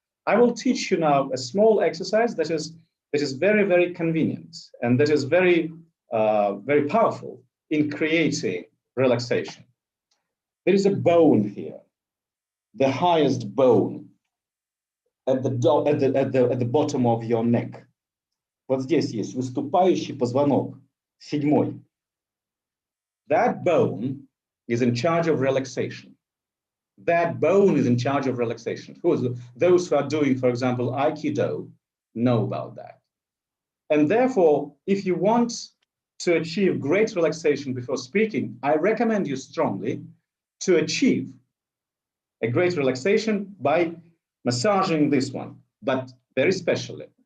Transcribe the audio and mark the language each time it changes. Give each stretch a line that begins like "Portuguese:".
English: I will teach you now a small exercise that is very convenient and that is very powerful in creating relaxation. There is a bone here, the highest bone at the bottom of your neck.
Russian: Вот здесь есть выступающий позвонок, седьмой.
English: That bone is in charge of relaxation. That bone is in charge of relaxation. Those who are doing, for example, Aikido know about that. And therefore, if you want to achieve great relaxation before speaking, I recommend you strongly to achieve a great relaxation by massaging this one, but very specially.